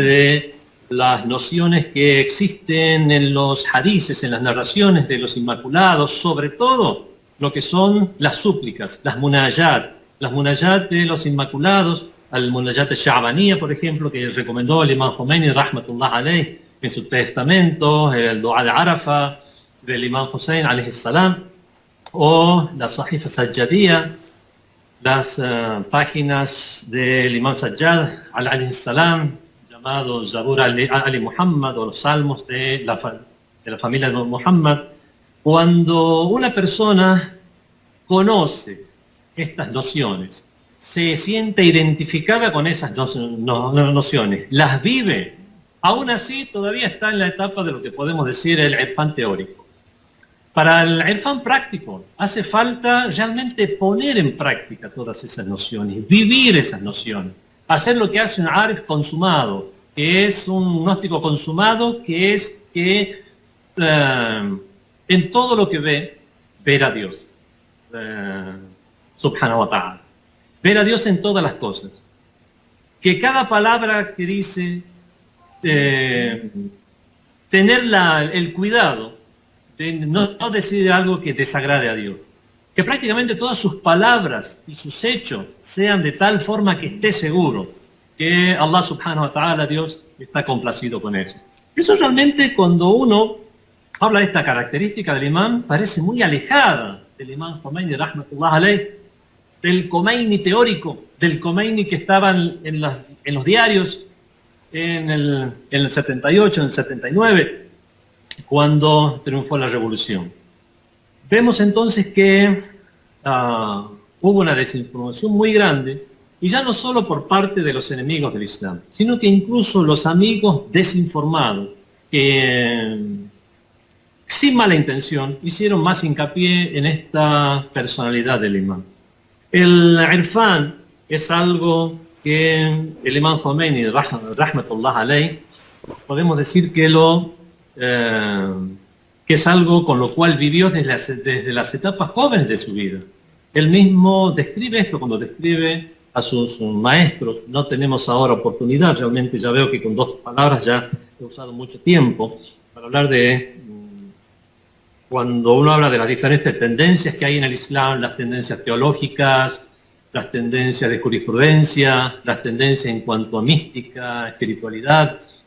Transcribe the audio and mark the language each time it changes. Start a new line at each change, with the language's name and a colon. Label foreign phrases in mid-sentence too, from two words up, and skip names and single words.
Spanish: de las nociones que existen en los hadices, en las narraciones de los Inmaculados, sobre todo lo que son las súplicas, las munajat de los Inmaculados,
Arabic: المناجاة الشعبانية,
Spanish: por ejemplo, que recomendó el imam Khomeini
Arabic: رحمة الله عليه
Spanish: en su testamento, el Dua de Arafa del imam Hussein
Arabic: عليه السلام,
Spanish: o la Sahifa Sajjadiyya, las páginas del imam Sajjad
Arabic: عليه السلام,
Spanish: llamado Zabur Ali Muhammad, o los salmos de la familia de Muhammad. Cuando una persona conoce estas nociones, se siente identificada con esas nociones, las vive, aún así todavía está en la etapa de lo que podemos decir el irfán teórico. Para el irfán práctico hace falta realmente poner en práctica todas esas nociones, vivir esas nociones, hacer lo que hace un arif consumado, que es un gnóstico consumado, que es que en todo lo que ve, ver a Dios,
Arabic: سبحانه وتعالى.
Spanish: Ver a Dios en todas las cosas. Que cada palabra que dice, tener el cuidado de no decir algo que desagrade a Dios. Que prácticamente todas sus palabras y sus hechos sean de tal forma que esté seguro que Allah
Arabic: سبحانه وتعالى,
Spanish: Dios, está complacido con eso. Eso realmente, cuando uno habla de esta característica del imán, parece muy alejada del imán Khomeini,
Arabic: رحمة الله عليه,
Spanish: del Khomeini teórico, del Khomeini que estaba en los diarios en el 78, en el 79, cuando triunfó la revolución. Vemos entonces que hubo una desinformación muy grande, y ya no solo por parte de los enemigos del Islam, sino que incluso los amigos desinformados, que sin mala intención hicieron más hincapié en esta personalidad del imán. El irfán es algo que el imán Khomeini,
Arabic: رحمة الله عليه,
Spanish: podemos decir que es algo con lo cual vivió desde las etapas jóvenes de su vida. Él mismo describe esto cuando describe a sus maestros. No tenemos ahora oportunidad, realmente ya veo que con 2 palabras ya he usado mucho tiempo para hablar de cuando uno habla de las diferentes tendencias que hay en el Islam, las tendencias teológicas, las tendencias de jurisprudencia, las tendencias en cuanto a mística, espiritualidad,